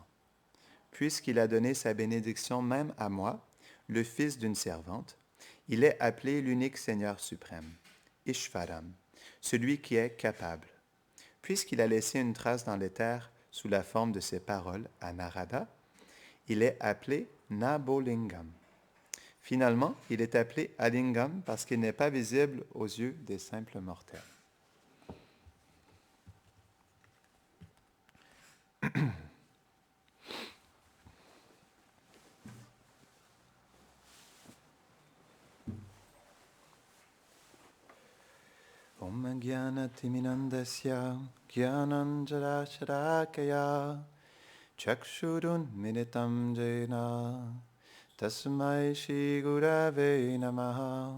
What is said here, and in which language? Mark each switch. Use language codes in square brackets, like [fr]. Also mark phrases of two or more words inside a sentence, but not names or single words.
[fr] Puisqu'il a donné sa bénédiction même à moi, le fils d'une servante, il est appelé l'unique Seigneur suprême, Ishvaram, celui qui est capable. Puisqu'il a laissé une trace dans l'éther sous la forme de ses paroles à Narada, il est appelé Nabolingam. Finalement, il est appelé Alingam parce qu'il n'est pas visible aux yeux des simples mortels. [sa] Om Jnanatiminandasya Jnananjara Chakshurun Militam Jena Tasmai Shri Gurave Namaha